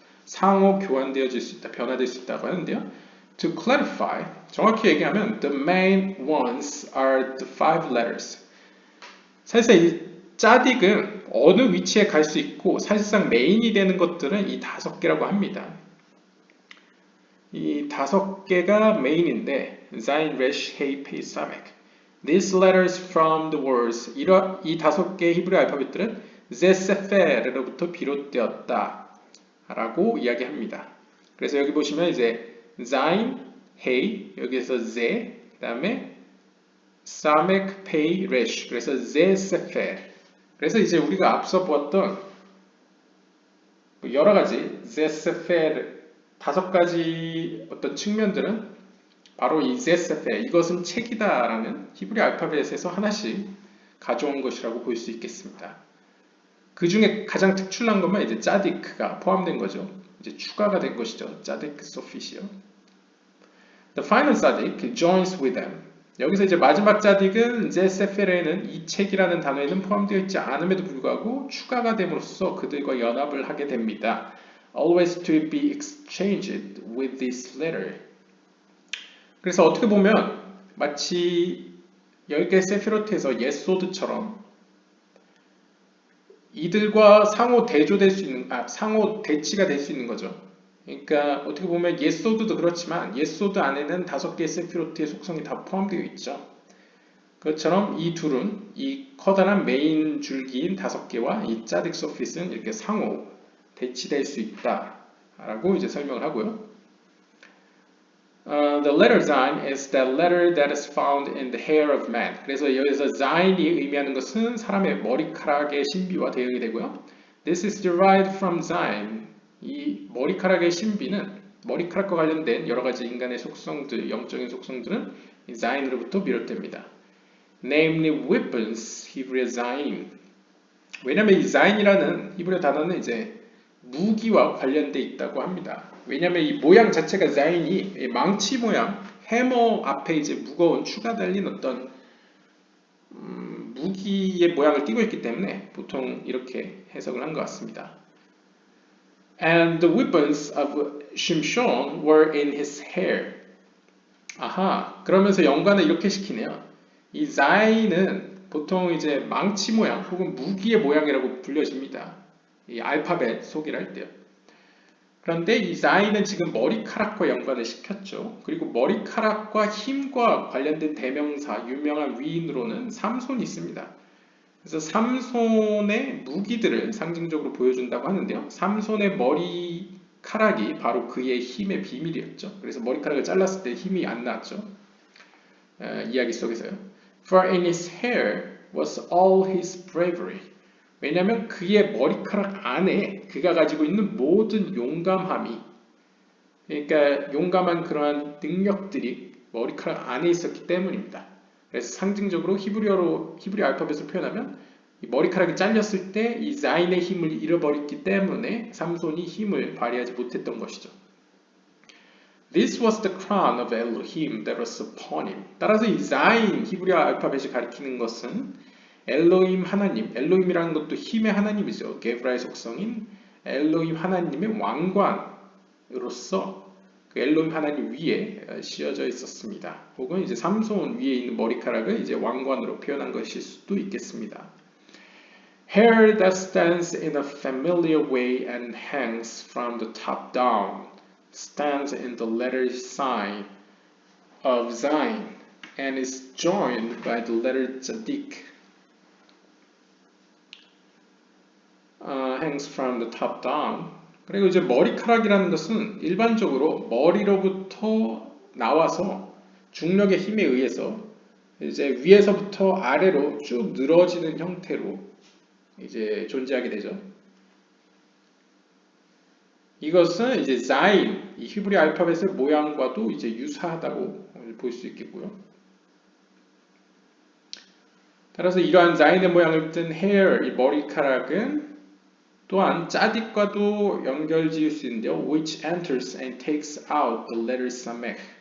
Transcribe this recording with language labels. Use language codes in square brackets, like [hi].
[ko] 상호 교환되어질 수 있다. 변화될 수 있다고 하는데요. [en] To clarify, [ko] 정확히 얘기하면 [en] the main ones are the 5 letters. [ko] 사실상 이 짜딕은 어느 위치에 갈 수 있고 사실상 메인이 되는 것들은 이 5개라고 합니다. 이 5개가 메인인데 Zain, Resh, Hei, Pei, Samek. [en] These letters from the words [ko] 이 5개의 히브리 알파벳들은 제세페르로부터 비롯되었다 라고 이야기합니다. 그래서 여기 보시면 이제 Zain, Hei 여기에서 제 그 다음에 Samek, Pei, Resh 그래서 제세페르. 그래서 이제 우리가 앞서 보았던 여러 가지 제세페르 5가지 어떤 측면들은 바로 이 제세페 이것은 책이다 라는 히브리 알파벳에서 하나씩 가져온 것이라고 볼 수 있겠습니다. 그 중에 가장 특출난 것만 이제 짜디크가 포함된 거죠. 이제 추가가 된 것이죠. 짜디크 소핏이요. [en] The final tzaddik joins with them. [ko] 여기서 이제 마지막 짜딕은 제세페레는 이 책이라는 단어에는 포함되어 있지 않음에도 불구하고 추가가 됨으로써 그들과 연합을 하게 됩니다. [en] Always to be exchanged with this letter. [ko] 그래서 어떻게 보면 마치 10개의 세피로트에서 예소드처럼 이들과 상호 대조될 수 있는, 상호 대치가 될 수 있는 거죠. 그러니까 어떻게 보면 예소드도 그렇지만 예소드 안에는 5개의 세피로트의 속성이 다 포함되어 있죠. 그것처럼 이 둘은 이 커다란 메인 줄기인 5개와 이 짜딕 소핏은 이렇게 상호 대치될 수 있다라고 이제 설명을 하고요. [en] The letter Zain is the letter that is found in the hair of man. [ko] 그래서 여기서 Zain이 의미하는 것은 사람의 머리카락의 신비와 대응이 되고요. [en] This is derived from Zain. [ko] 이 머리카락의 신비는 머리카락과 관련된 여러 가지 인간의 속성들, 영적인 속성들은 이 Zain으로부터 비롯됩니다. [en] Namely weapons, 히브리어 Zain. [ko] 왜냐하면 이 Zain이라는 히브리어 단어는 이제 무기와 관련돼 있다고 합니다. 왜냐하면 이 모양 자체가 자인이 망치 모양, 해머 앞에 이제 무거운 추가 달린 어떤 무기의 모양을 띠고 있기 때문에 보통 이렇게 해석을 한 것 같습니다. [en] And the weapons of Shimshon were in his hair. [ko] 아하, 그러면서 연관을 이렇게 시키네요. 이 자인은 보통 이제 망치 모양 혹은 무기의 모양이라고 불려집니다. 이 알파벳 소개를 할 때요. 그런데 이 자인은 지금 머리카락과 연관을 시켰죠. 그리고 머리카락과 힘과 관련된 대명사, 유명한 위인으로는 삼손이 있습니다. 그래서 삼손의 무기들을 상징적으로 보여준다고 하는데요. 삼손의 머리카락이 바로 그의 힘의 비밀이었죠. 그래서 머리카락을 잘랐을 때 힘이 안 나왔죠. 이야기 속에서요. [en] For in his hair was all his bravery. [ko] 왜냐하면 그의 머리카락 안에 그가 가지고 있는 모든 용감함이, 그러니까 용감한 그러한 능력들이 머리카락 안에 있었기 때문입니다. 그래서 상징적으로 히브리 알파벳을 표현하면 이 머리카락이 잘렸을 때 이 자인의 힘을 잃어버렸기 때문에 삼손이 힘을 발휘하지 못했던 것이죠. [en] This was the crown of Elohim that was upon him. [ko] 따라서 이 자인 히브리 알파벳이 가리키는 것은 엘로힘 하나님, 엘로힘이라는 것도 힘의 하나님이죠. 게브라의 속성인 엘로힘 하나님의 왕관으로서 그 엘로힘 하나님 위에 씌어져 있었습니다. 혹은 이제 삼손 위에 있는 머리카락을 이제 왕관으로 표현한 것일 수도 있겠습니다. [en] Hair that stands in a familiar way and hangs from the top down, stands in the letter sign of Zayin and is joined by the letter Tzadik. Hangs from the top down. [ko] 그리고 이제 머리카락이라는 것은 일반적으로 머리로부터 나와서 중력의 힘에 의해서 이제 위에서부터 아래로 쭉 늘어지는 형태로 이제 존재하게 되죠. 이것은 이제 자인, 이 히브리 알파벳의 모양과도 이제 유사하다고 볼 수 있겠고요. 따라서 이러한 자인의 모양을 띤 hair, 이 머리카락은 또한 짜딕과도 연결 지을 수 있는데요. [en] which enters and takes out the letter samek.